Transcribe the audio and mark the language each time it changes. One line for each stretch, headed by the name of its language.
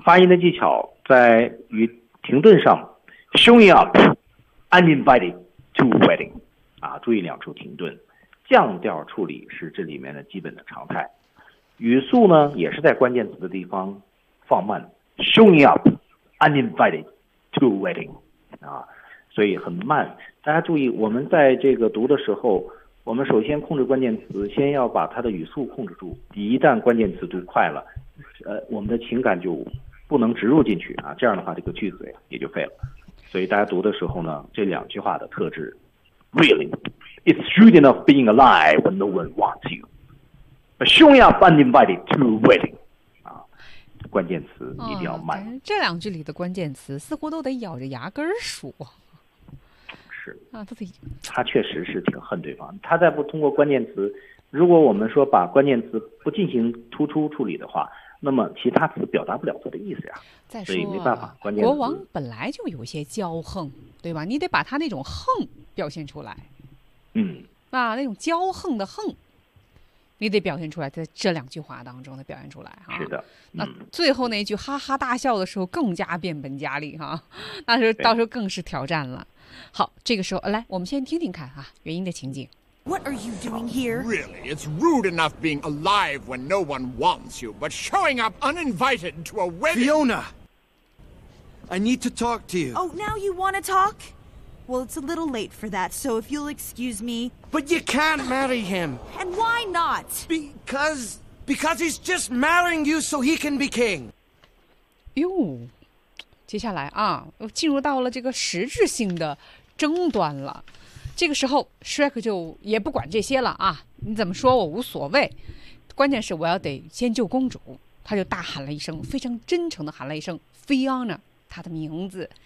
Chinese: 发音的技巧在于停顿上
English: showing up uninvited to wedding
Chinese: 啊，注意两处停顿，降调处理是这里面的基本的常态，语速呢也是在关键词的地方放慢 showing up uninvited to wedding 啊，所以很慢。大家注意，我们在这个读的时候，我们首先控制关键词，先要把它的语速控制住。一旦关键词读快了，我们的情感就不能植入进去啊，这样的话这个句子也就废了。所以大家读的时候呢，这两句话的特质
English: ，Really, it's rude enough being alive when no one wants you, but showing up uninvited to a wedding.
Chinese: 关键词一定要慢、哦、这两句里的关键词似乎都得咬着牙根数，是啊，他得他确实是挺恨对方，他再不通过关键词，如果我们说把关键词不进行突出处理的话，那么其他词表达不了他的意思呀。再说所以没办法，关键国王本来就有些骄横，对吧？你得把他那种横表现出来，嗯，啊，那种骄横的横你得表现出来，在这两句话当中的表现出来、啊、是的、嗯、那最后那句哈哈大笑的时候更加变本加厉哈、啊，那时候到时候更是挑战了。好，这个时候来我们先听听看啊，原因的情景。
English: What are you doing here? Really, it's rude enough being alive when no one wants you, but showing up uninvited to a wedding. Fiona, I need to talk to you. Oh, now you want to talk? Well, it's a little late for that, so if you'll excuse me. But you can't marry him. And why not? Because he's just marrying you so he can be king.
Chinese: 哟，接下来啊，又进入到了这个实质性的争端了。这个时候 ，Shrek 就也不管这些了啊，你怎么说我无所谓。关键是我要得先救公主。他就大喊了一声，非常真诚的喊了一声 Fiona， 他的名字。